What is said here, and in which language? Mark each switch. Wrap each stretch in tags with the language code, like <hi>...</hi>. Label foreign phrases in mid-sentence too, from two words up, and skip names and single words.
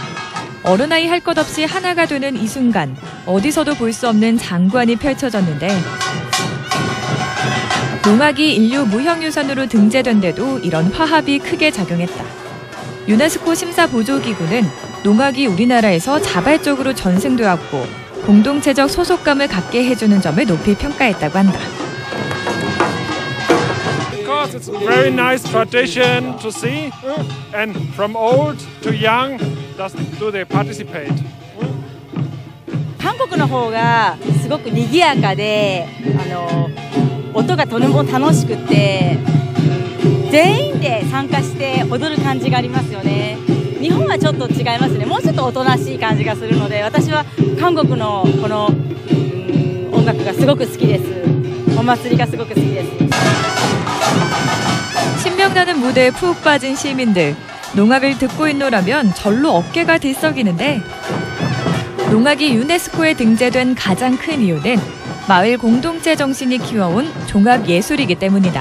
<ko>어른아이 할 것 없이 하나가 되는 이 순간 어디서도 볼 수 없는 장관이 펼쳐졌는데 농악이 인류 무형유산으로 등재된 데도 이런 화합이 크게 작용했다. 유네스코 심사보조기구는 농악이 우리나라에서 자발적으로 전승되었고 공동체적 소속감을 갖게 해주는 점을 높이 평가했다고 한다.</ko> <en>Because it's a very nice tradition to see, and from old to young, do they participate?</en> <ja>韓国の方がすごく賑やかで、音がとても楽しくて、全員で参加して踊る感じがありますよね。日本はちょっと違いますね。もうちょっとおとなしい感じがするので、私は韓国のこの音楽がすごく好きです。お祭りがすごく好きです。</ja> <ko>신명나는 무대에 푹 빠진 시민들. 농악을 듣고 있노라면 절로 어깨가 들썩이는데 농악이 유네스코에 등재된 가장 큰 이유는 마을 공동체 정신이 키워온 종합예술이기 때문이다.</ko>